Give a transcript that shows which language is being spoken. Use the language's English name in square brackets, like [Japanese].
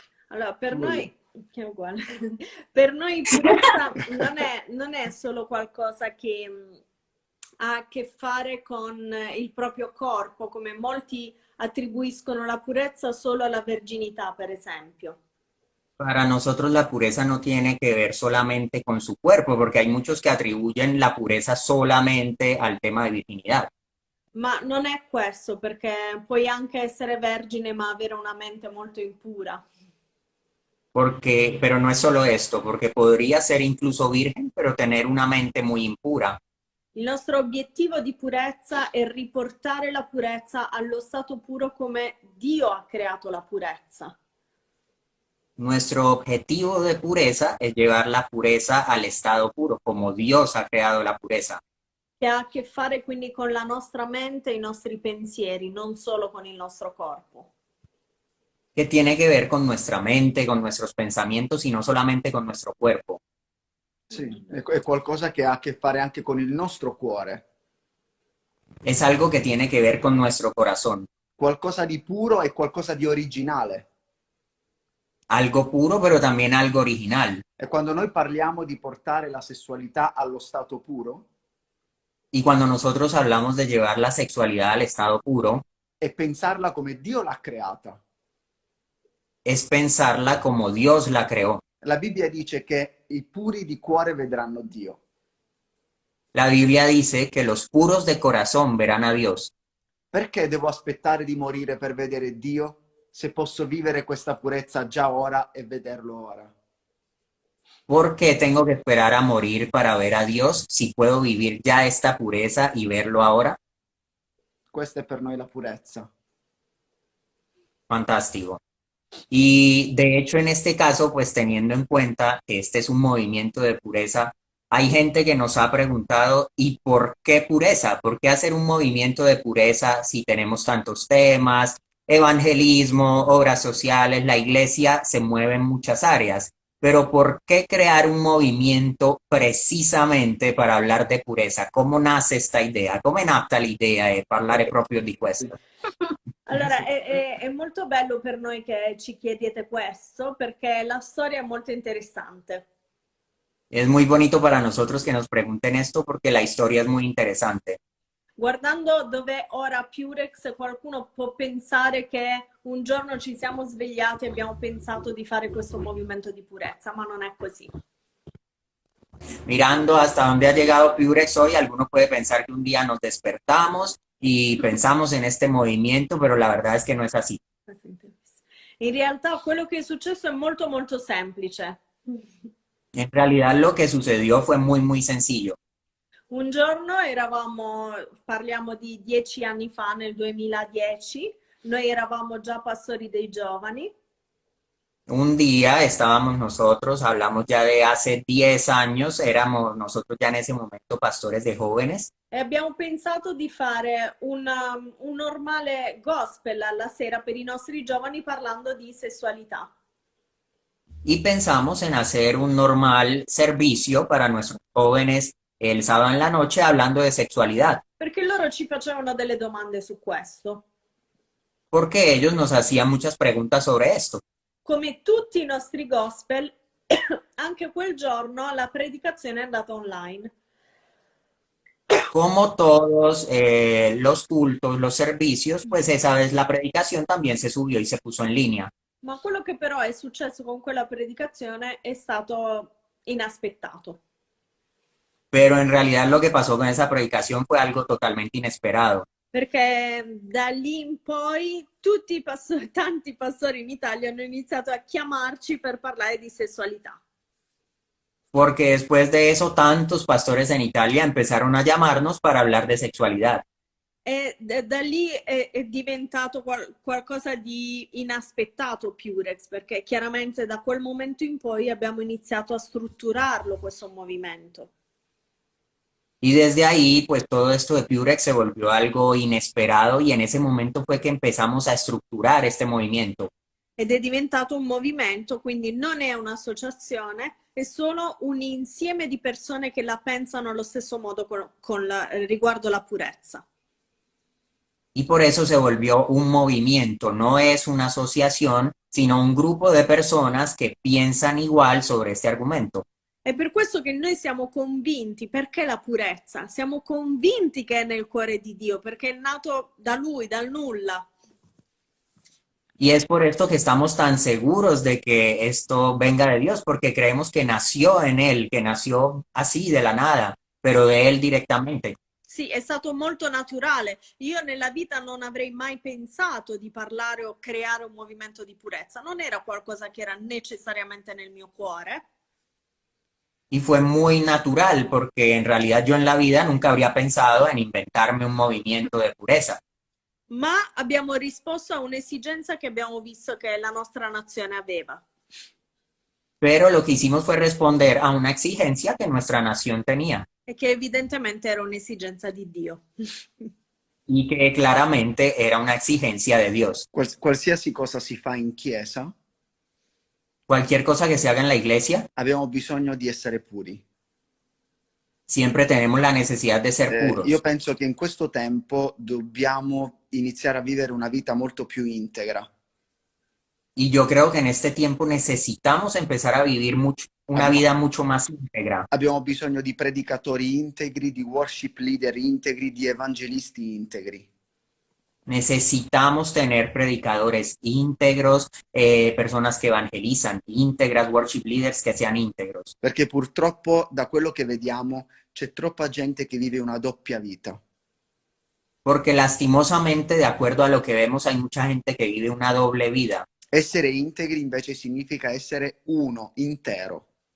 [Italian] Allora, per noi, che è uguale, per noi purezza non è solo qualcosa che ha a che fare con il proprio corpo, come molti attribuiscono la purezza solo alla verginità, per esempio. [Spanish] Para nosotros la pureza no tiene que ver solamente con su cuerpo, porque hay muchos que atribuyen la pureza solamente al tema de virginidad. [Italian] Ma non è questo, perché puoi anche essere vergine ma avere una mente molto impura. [Spanish] Pero no es solo esto, porque podría ser incluso virgen, pero tener una mente muy impura. [Italian] Il nostro obiettivo di purezza è riportare la purezza allo stato puro come Dio ha creato la purezza. [Spanish] Nuestro objetivo de pureza es llevar la pureza al estado puro, como Dios ha creado la pureza. [Italian] Che ha a che fare quindi con la nostra mente e i nostri pensieri, non solo con il nostro corpo. [Spanish] Que tiene que ver con nuestra mente, con nuestros pensamientos y no solamente con nuestro cuerpo. [Italian] Sì, è qualcosa che ha a che fare anche con il nostro cuore. [Spanish] Es algo que tiene que ver con nuestro corazón. [Italian] Qualcosa di puro e qualcosa di originale. [Spanish] Algo puro, pero también algo original. [Italian] E quando noi parliamo di portare la sessualità allo stato puro, [Spanish] Y cuando nosotros hablamos de llevar la sexualidad al estado puro, [Italian] è pensarla come Dio l'ha creata. [Spanish] es pensarla como Dios la creó. [Italian] La Bibbia dice che i puri di cuore vedranno Dio. [Spanish] La Biblia dice que los puros de corazón verán a Dios. [Italian] Perché devo aspettare di morire per vedere Dio se posso vivere questa purezza già ora e vederlo ora? [Spanish] ¿Por qué tengo que esperar a morir para ver a Dios si puedo vivir ya esta pureza y verlo ahora? [Italian] Questa è per noi la purezza. [Spanish] Fantástico. Y de hecho en este caso, pues teniendo en cuenta que este es un movimiento de pureza, hay gente que nos ha preguntado, ¿y por qué pureza? ¿Por qué hacer un movimiento de pureza si tenemos tantos temas, evangelismo, obras sociales, la iglesia se mueve en muchas áreas? Pero ¿por qué crear un movimiento precisamente para hablar de pureza? ¿Cómo nace esta idea? [Italian] ¿Come è nata l'idea di parlare proprio di questo? Allora, è molto bello per noi che ci chiedete questo, perché la storia è molto interessante. [Spanish] Es muy bonito para nosotros que nos pregunten esto porque la historia es muy interesante. [Italian] Guardando dove ora Purex, qualcuno può pensare che un giorno ci siamo svegliati e abbiamo pensato di fare questo movimento di purezza, ma non è così. [Spanish] Mirando hasta dónde ha llegado Purex hoy, alguno puede pensar que un día nos despertamos y pensamos en este movimiento, pero la verdad es que no es así. [Italian] In realtà quello che è successo è molto molto semplice. [Spanish] En realidad lo que sucedió fue muy sencillo. [Italian] Un giorno eravamo, parliamo di 10 anni fa, nel 2010, noi eravamo già pastori dei giovani. [Spanish] Un día estábamos nosotros, hablamos ya de hace 10 años, éramos nosotros ya en ese momento pastores de jóvenes [Italian] e abbiamo pensato di fare un normale gospel alla sera per i nostri giovani parlando di sessualità. [Spanish] y pensamos en hacer un normal servicio para nuestros jóvenes el sábado en la noche hablando de sexualidad, [Italian] Perché loro ci facevano delle domande su questo. [Spanish] porque ellos nos hacían muchas preguntas sobre esto. [Italian] Come tutti i nostri gospel, anche quel giorno la predicazione è andata online. [Spanish] Como todos los cultos, los servicios, pues esa vez la predicación también se subió y se puso en línea. [Italian] Ma quello che però è successo con quella predicazione è stato inaspettato. [Spanish] Pero en realidad lo que pasó con esa predicación fue algo totalmente inesperado. [Italian] Perché da lì in poi tutti i pastori, tanti pastori in Italia hanno iniziato a chiamarci per parlare di sessualità. [Spanish] Porque después de eso, tantos pastores en Italia empezaron a llamarnos para hablar de sexualidad. [Italian] E da lì è diventato qualcosa di inaspettato Purex, perché chiaramente da quel momento in poi abbiamo iniziato a strutturarlo questo movimento. [Spanish] Y desde ahí, pues todo esto de Purex se volvió algo inesperado y en ese momento fue que empezamos a estructurar este movimiento. [Italian] Ed è diventato un movimento, quindi non è un'associazione, è solo un insieme di persone che la pensano allo stesso modo riguardo la purezza. [Spanish] Y por eso se volvió un movimiento, no es una asociación, sino un grupo de personas que piensan igual sobre este argumento. [Italian] È per questo che noi siamo convinti, perché la purezza? Siamo convinti che è nel cuore di Dio, perché è nato da Lui, dal nulla. [Spanish] Y es por esto que estamos tan seguros de que esto venga de Dios, porque creemos que nació en Él, que nació así de la nada, pero de Él directamente. [Italian] Sì, è stato molto naturale. Io nella vita non avrei mai pensato di parlare o creare un movimento di purezza. Non era qualcosa che era necessariamente nel mio cuore. [Spanish] Y fue muy natural, porque en realidad yo en la vida nunca habría pensado en inventarme un movimiento de pureza. [Italian] Ma abbiamo risposto a un'esigenza che abbiamo visto che la nostra nazione aveva. [Spanish] Pero lo que hicimos fue responder a una exigencia que nuestra nación tenía [Italian] E che evidentemente era un'esigenza di Dio. [Spanish] y que claramente era una exigencia de Dios. [Italian] Qualsiasi cosa si fa in chiesa, [Spanish] Cualquier cosa que se haga en la iglesia, [Italian] abbiamo bisogno di essere puri. [Spanish] siempre tenemos la necesidad de ser puros. [Italian] Io penso che in questo tempo dobbiamo iniziare a vivere una vita molto più integra. [Spanish] Y yo creo que en este tiempo necesitamos empezar a vivir una vida mucho más íntegra. [Italian] Abbiamo bisogno di predicatori integri, di worship leader integri, di evangelisti integri. [Spanish] Necesitamos tener predicadores íntegros, personas que evangelizan íntegras, worship leaders que sean íntegros. [Italian] Perché purtroppo da quello che vediamo c'è troppa gente che vive una doppia vita. [Spanish] Porque lastimosamente, de acuerdo a lo que vemos, hay mucha gente que vive una doble vida. [Italian] Essere integri invece significa essere uno, intero.